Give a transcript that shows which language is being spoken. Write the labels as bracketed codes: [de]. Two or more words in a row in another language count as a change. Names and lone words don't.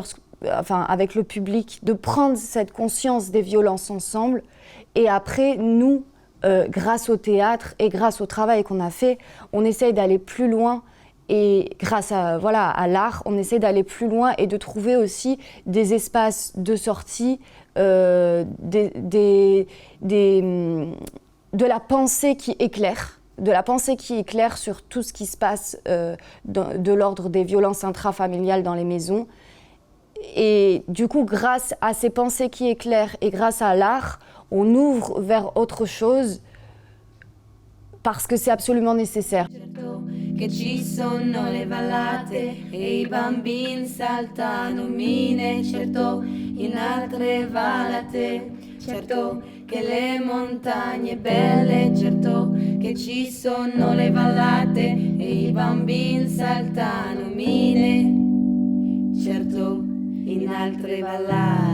[fr] enfin avec le public, de prendre cette conscience des violences ensemble, et après, nous, grâce au théâtre et grâce au travail qu'on a fait, on essaye d'aller plus loin et grâce à l'art, on essaie d'aller plus loin et de trouver aussi des espaces de sortie, de la pensée qui éclaire, sur tout ce qui se passe de l'ordre des violences intrafamiliales dans les maisons. Et du coup, grâce à ces pensées qui éclairent et grâce à l'art, on ouvre vers autre chose parce que c'est absolument nécessaire. [it] Che ci sono le vallate e I bambini saltano mine, certo in altre vallate, certo che le montagne belle, certo che ci sono le vallate e I bambini saltano mine, certo in altre vallate.